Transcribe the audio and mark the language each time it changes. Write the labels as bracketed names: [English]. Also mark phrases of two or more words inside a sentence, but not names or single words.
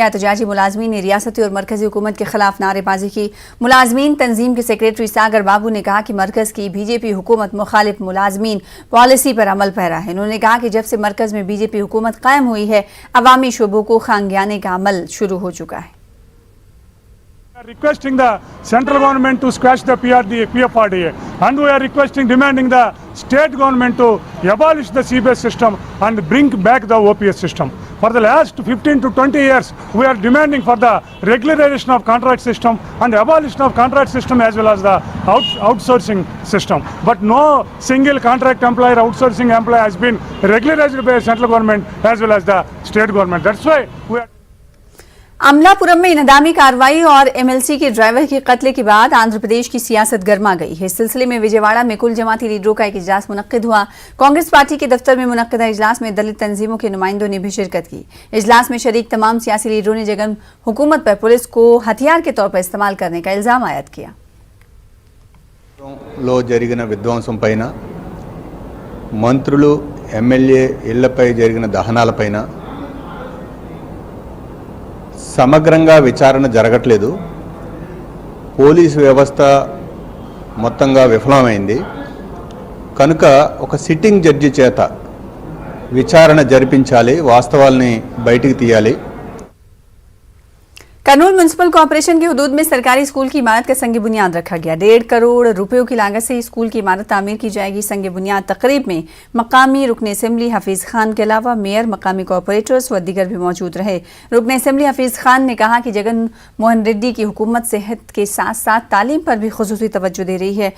[Urdu] احتجاجی ملازمین نے ریاستی اور مرکزی حکومت کے خلاف نعرے بازی کی. ملازمین تنظیم کے سیکریٹری ساگر بابو نے کہا کہ مرکز کی بی جے پی حکومت مخالف ملازمین پالیسی پر عمل پیرا ہے. انہوں نے کہا کہ جب سے مرکز میں بی جے پی حکومت قائم ہوئی ہے عوامی شعبوں کو کھانگیانے کا عمل شروع ہو چکا ہے. [English] Requesting the central government to squash the PFRDA, and we are demanding the state government to abolish the CBS system and bring back the OPS system. For the last 15 to 20 years, we are demanding for the regularization of contract system and abolition of contract system as well as the outsourcing system. But no single contract employer, outsourcing employer has been regularized by the central government as well as the state government. That's why we are [Urdu] املاپورم میں انہدامی کارروائی اور ایم ایل سی کے ڈرائیور کے قتل کے بعد آندھرا پردیش کی سیاست گرما گئی ہے. اس سلسلے میں وجے واڑہ میں کل جماعتی لیڈروں کا ایک اجلاس منعقد ہوا. کانگریس پارٹی کے دفتر میں منعقدہ اجلاس میں دلت تنظیموں کے نمائندوں نے بھی شرکت کی. اجلاس میں شریک تمام سیاسی لیڈروں نے جگن حکومت پر پولیس کو ہتھیار کے طور پر استعمال کرنے کا الزام عائد کیا. [Telugu] జరిగిన విధ్వంసంపైన మంత్రులు ఎమ్మెల్యే ఇళ్లపై జరిగిన దహనాలపైన సమగ్రంగా విచారణ జరగట్లేదు। పోలీసు వ్యవస్థ మొత్తంగా విఫలమైంది కనుక ఒక [English] sitting judge [Telugu] చేత విచారణ జరిపించాలి, వాస్తవాల్ని బయటికి తీయాలి। [Urdu] करनूल [English] municipal corporation [Urdu] کی حدود میں سرکاری اسکول کی عمارت کا سنگ بنیاد رکھا گیا. 1.5 کروڑ روپیوں کی لاگت سے اسکول کی عمارت تعمیر کی جائے گی. سنگ بنیاد تقریب میں مقامی رکن اسمبلی حفیظ خان کے علاوہ میئر، مقامی کارپوریٹرز و دیگر بھی موجود رہے. رکن اسمبلی حفیظ خان نے کہا کہ جگن موہن ریڈی کی حکومت صحت کے ساتھ ساتھ تعلیم پر بھی خصوصی توجہ دے رہی ہے.